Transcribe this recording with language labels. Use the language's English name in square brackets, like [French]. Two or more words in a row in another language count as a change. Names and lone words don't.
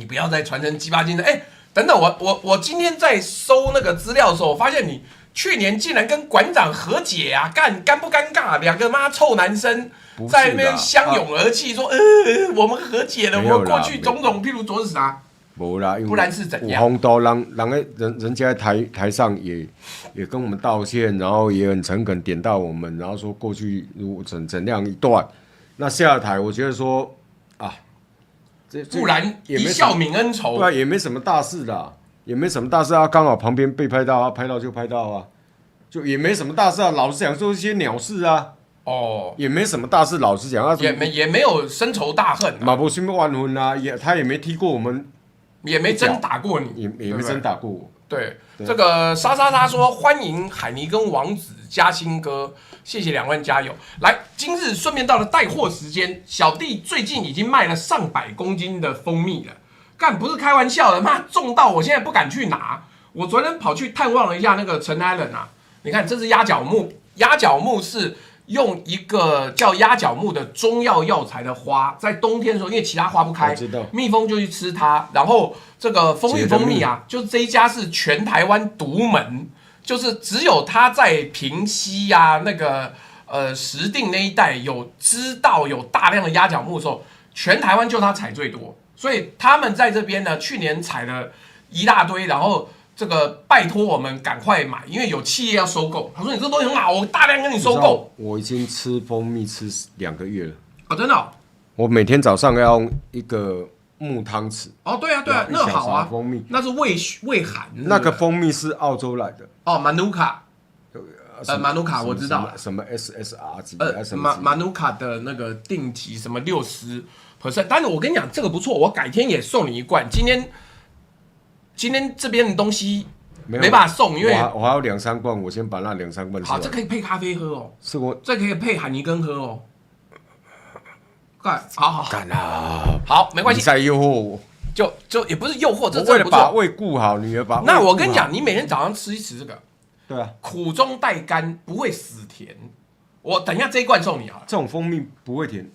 [Chinese] 不要再傳承雞巴精神。等等，我今天在搜那個資料的時候，我發現你去年竟然跟館長和解啊，尷不尷尬？兩個媽臭男生。在那邊相擁而泣，說：“我們和解了，我過去種種，譬如昨日啥，不然是怎樣？” 紅刀人家在台上也跟我們道歉，然後也很誠懇點到我們，然後說過去如怎樣一段。那下了台，我覺得說啊，不然一笑泯恩仇，對啊，也沒什麼大事的，也沒什麼大事啊，剛好旁邊被拍到啊，拍到就拍到啊，就也沒什麼大事啊，老是講說一些鳥事啊。也沒什麼大事，老實講，也沒有深仇大恨，馬不什麼萬婚啊，他也沒踢過我們，也沒真打過你，也沒真打過我。對，這個莎說歡迎海尼跟王子嘉興哥，謝謝2萬加油。來，今日順便到了帶貨時間，小弟最近已經賣了上百公斤的蜂蜜了，幹不是開玩笑的，媽重到我現在不敢去拿。我昨天跑去探望了一下那個陳艾倫啊，你看這是鴨腳木，鴨腳木是。用一個叫鴨腳木的中藥藥材的花，在冬天的時候，因為其他花不開，蜜蜂就去吃它。然後這個蜂蜜啊，就是這一家是全台灣獨門，就是只有他在平溪啊那個石碇那一帶有知道有大量的鴨腳木的時候，全台灣就他採最多，所以他們在這邊呢，去年採了一大堆，然後。這個拜託我們趕快買，因為有企業要收購。他說：“你這東西很好，我大量跟你收購。” 我已經吃蜂蜜吃2個月了。真的哦？我每天早上要用一個木湯匙。對啊，那好啊。蜂蜜那是胃寒。那個蜂蜜是澳洲來的。馬努卡。馬努卡我知道。什麼 SSR 級？馬努卡的那個定級什麼60%。但是我跟你講，這個不錯，我改天也送你一罐。今天這邊的東西沒辦法送，因為我還有2-3罐，我先把那2-3罐。好，這可以配咖啡喝哦。是我這可以配海尼根喝哦。好，幹啊！好，沒關係。你在誘惑我，就也不是誘惑，這為了把胃顧好，女兒把胃顧好。那我跟你講，你每天早上吃一吃這個，對啊，苦中帶甘，不會死甜。我等一下這一罐送你好了。這種蜂蜜不會甜，